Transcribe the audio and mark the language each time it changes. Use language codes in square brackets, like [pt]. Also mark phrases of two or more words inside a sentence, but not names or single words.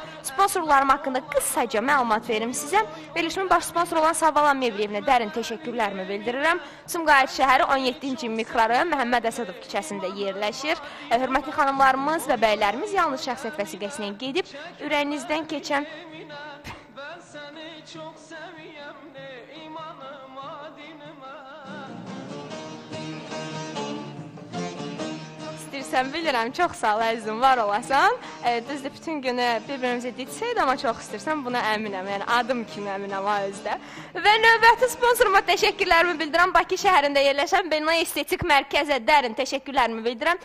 [az] Sponsorlarım haqqında qısaca məlumat verim sizə. Verilişimin baş sponsoru olan Savala Mebeliyevnə dərin təşəkkürlərimi bildirirəm. Sumqayıt şəhəri 17-ci mikrorayon Məhəmməd Əsədov küçəsində yerləşir. Hörmətli xanımlarımız və bəylərimiz yalnız şəxsiyyət vəsiqəsinə gedib ürəyinizdən keçən [tr] Ben seni çok seviyem de imanıma dinime. [az] İstəyirsən bilirəm, çox sağ ol əzizim, var olasan. Düzdür, bütün günü bir-birimizə ditsəydi, amma çox istəyirsən, buna əminəm, yəni adım kimi əminəm ha özdə. Və növbəti sponsoruma təşəkkürlərimi bildirəm. Bakı şəhərində yerləşən Benay Estetik Mərkəzə dərin təşəkkürlərimi bildirəm.